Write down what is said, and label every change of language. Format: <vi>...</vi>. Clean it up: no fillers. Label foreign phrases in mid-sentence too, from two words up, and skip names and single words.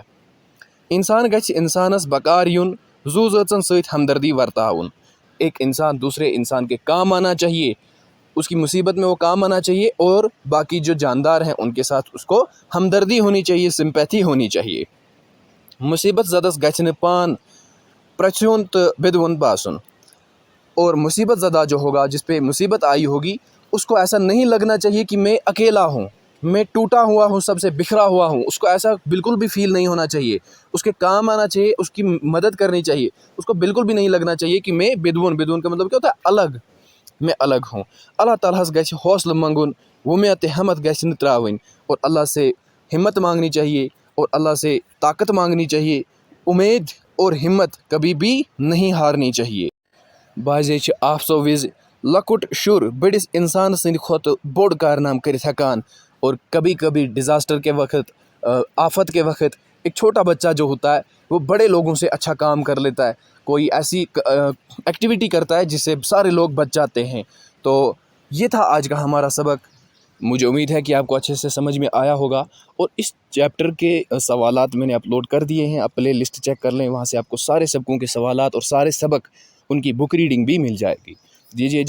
<ks>انسان گژھِ انسانس بکار یُن، زو زٲژن سۭتۍ ہمدردی ورتاوُن۔</ks> <ur>ایک انسان دوسرے انسان کے کام آنا چاہیے، اس کی مصیبت میں وہ کام آنا چاہیے، اور باقی جو جاندار ہیں ان کے ساتھ اس کو ہمدردی ہونی چاہیے، سمپیتھی ہونی چاہیے۔</ur> <ks>مصیبت زدس گژھِ نہٕ پان پرٛژھیُن تہٕ بِدوُن باسُن،</ks> <ur>اور مصیبت زدہ جو ہوگا، جس پہ مصیبت آئی ہوگی، اس کو ایسا نہیں لگنا چاہیے کہ میں اکیلا ہوں، میں ٹوٹا ہوا ہوں، سب سے بکھرا ہوا ہوں۔ اس کو ایسا بالکل بھی فیل نہیں ہونا چاہیے، اس کے کام آنا چاہیے، اس کی مدد کرنی چاہیے۔ اس کو بالکل بھی نہیں لگنا چاہیے کہ میں بدون کا مطلب کیا ہوتا ہے؟ الگ، میں الگ ہوں۔</ur> <ks>اللہ تعالیٰ گژھِ حوصلہ منگن، وُمید تہٕ ہمت گژھِ نہٕ ترٛاوٕنۍ،</ks> <ur>اور اللہ سے ہمت مانگنی چاہیے اور اللہ سے طاقت مانگنی چاہیے۔ امید اور ہمت کبھی بھی نہیں ہارنی چاہیے۔</ur> <ks>بعضے چھِ آفژو وِزِ لۄکُٹ شُر بٔڑِس انسان سٕنٛدِ کھۄتہٕ بوٚڑ کارنامہٕ کٔرِتھ ہٮ۪کان،</ks> <ur>اور کبھی کبھی ڈیزاسٹر کے وقت، آفت کے وقت ایک چھوٹا بچہ جو ہوتا ہے وہ بڑے لوگوں سے اچھا کام کر لیتا ہے، کوئی ایسی ایکٹیویٹی کرتا ہے جس سے سارے لوگ بچ جاتے ہیں۔ تو یہ تھا آج کا ہمارا سبق۔ مجھے امید ہے کہ آپ کو اچھے سے سمجھ میں آیا ہوگا، اور اس چیپٹر کے سوالات میں نے اپلوڈ کر دیے ہیں، آپ</ur> <en>playlist check</en> <ur>کر لیں، وہاں سے آپ کو سارے سبقوں کے سوالات اور سارے سبق ان کی</ur> <en>book reading</en> <ur>بھی مل جائے گی۔</ur>